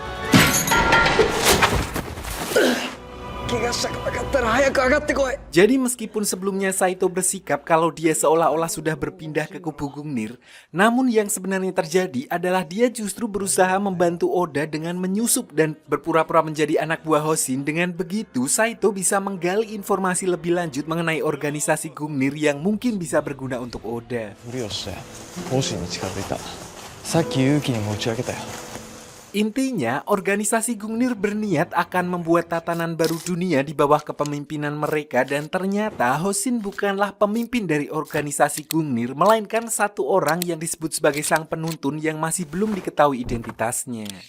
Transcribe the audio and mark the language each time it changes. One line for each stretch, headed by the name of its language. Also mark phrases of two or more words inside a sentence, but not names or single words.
Indonesian: Jadi meskipun sebelumnya Saito bersikap kalau dia seolah-olah sudah berpindah ke kubu Gungnir, namun yang sebenarnya terjadi adalah dia justru berusaha membantu Oda dengan menyusup dan berpura-pura menjadi anak buah Hoshin. Dengan begitu, Saito bisa menggali informasi lebih lanjut mengenai organisasi Gungnir yang mungkin bisa berguna untuk Oda.
Japanese: 無理をして方針に近づいた。さっき勇気にも打ち明けたよ。
Indonesian: Intinya, organisasi Gungnir berniat akan membuat tatanan baru dunia di bawah kepemimpinan mereka dan ternyata Hoshin bukanlah pemimpin dari organisasi Gungnir, melainkan satu orang yang disebut sebagai sang penuntun yang masih belum diketahui identitasnya.